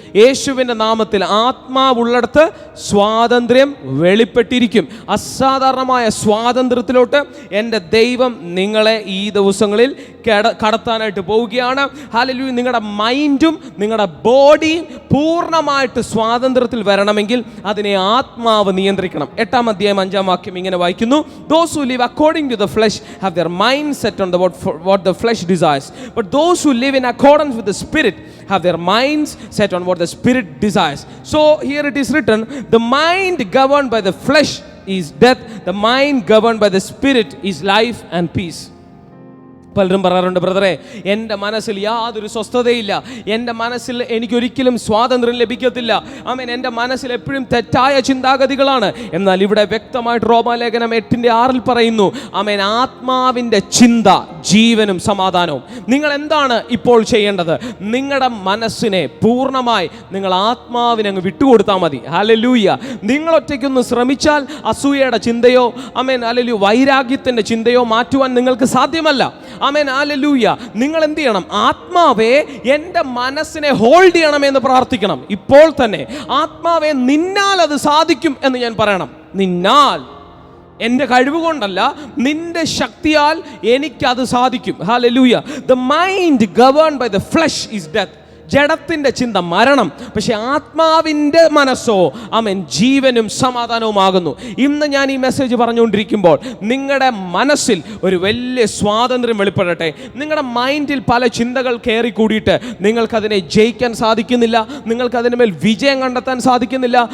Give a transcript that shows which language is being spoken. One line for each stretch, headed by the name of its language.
Malayalam: യേശുവിൻ്റെ നാമത്തിൽ ആത്മാവുള്ളിടത്ത് സ്വാതന്ത്ര്യം വെളിപ്പെട്ടിരിക്കും. അസാധാരണമായ സ്വാതന്ത്ര്യത്തിലോട്ട് എൻ്റെ ദൈവം നിങ്ങളെ ഈ ദിവസങ്ങളിൽ കടത്താനായിട്ട് പോവുകയാണ്. ഹല്ലേലൂയ. നിങ്ങളുടെ മൈൻഡും നിങ്ങളുടെ ബോഡിയും പൂർണ്ണമായിട്ട് സ്വാതന്ത്ര്യത്തിൽ വരണമെങ്കിൽ അതിനെ ആത്മാവ് നിയന്ത്രിക്കണം. 8-ാം അധ്യായം 5-ാം വാക്യം ഇങ്ങനെ വായിക്കുന്നു:
English: Those who live according to the flesh have their mind set on what the flesh desires, but those who live in accordance with the Spirit have their minds set on what the Spirit desires. So here it is written, the mind governed by the flesh is death, the mind governed by the Spirit is life and peace.
Malayalam: പലരും പറയാറുണ്ട്, ബ്രദറെ, എൻ്റെ മനസ്സിൽ യാതൊരു സ്വസ്ഥതയില്ല, എൻ്റെ മനസ്സിൽ എനിക്കൊരിക്കലും സ്വാതന്ത്ര്യം ലഭിക്കത്തില്ല. ആമേൻ, എൻ്റെ മനസ്സിൽ എപ്പോഴും തെറ്റായ ചിന്താഗതികളാണ്. എന്നാൽ ഇവിടെ വ്യക്തമായിട്ട് റോമാലേഖനം 8:6 പറയുന്നു, ആമേൻ, ആത്മാവിൻ്റെ ചിന്ത ജീവനും സമാധാനവും. നിങ്ങൾ എന്താണ് ഇപ്പോൾ ചെയ്യേണ്ടത്? നിങ്ങളുടെ മനസ്സിനെ പൂർണ്ണമായി നിങ്ങൾ ആത്മാവിനെ അങ്ങ് വിട്ടുകൊടുത്താൽ മതി. ഹല്ലേലൂയ. നിങ്ങൾ ഒറ്റയ്ക്കൊന്ന് ശ്രമിച്ചാൽ അസൂയയുടെ ചിന്തയോ, ആമേൻ, ഹല്ലേലൂയ, വൈരാഗ്യത്തിൻ്റെ ചിന്തയോ മാറ്റുവാൻ നിങ്ങൾക്ക് സാധ്യമല്ല. ആമേൻ, ഹല്ലേലൂയ. നിങ്ങൾ എന്ത് ചെയ്യണം? ആത്മാവേ, എൻ്റെ മനസ്സിനെ ഹോൾഡ് ചെയ്യണമെന്ന് പ്രാർത്ഥിക്കണം. ഇപ്പോൾ തന്നെ ആത്മാവേ, നിന്നാൽ അത് സാധിക്കും എന്ന് ഞാൻ പറയണം. നിന്നാൽ, എൻ്റെ കഴിവ് കൊണ്ടല്ല, നിന്റെ ശക്തിയാൽ എനിക്കത് സാധിക്കും. Hallelujah.
English: The mind governed by the flesh is death.
Malayalam: ജഡത്തിൻ്റെ ചിന്ത മരണം, പക്ഷെ ആത്മാവിൻ്റെ മനസ്സോ ആമേൻ ജീവനും സമാധാനവുമാകുന്നു. ഇന്ന് ഞാൻ ഈ മെസ്സേജ് പറഞ്ഞുകൊണ്ടിരിക്കുമ്പോൾ നിങ്ങളുടെ മനസ്സിൽ ഒരു വലിയ സ്വാതന്ത്ര്യം വെളിപ്പെടട്ടെ. നിങ്ങളുടെ മൈൻഡിൽ പല ചിന്തകൾ കയറി കൂടിയിട്ട് നിങ്ങൾക്കതിനെ ജയിക്കാൻ സാധിക്കുന്നില്ല, നിങ്ങൾക്കതിന് മേൽ വിജയം കണ്ടെത്താൻ സാധിക്കുന്നില്ല.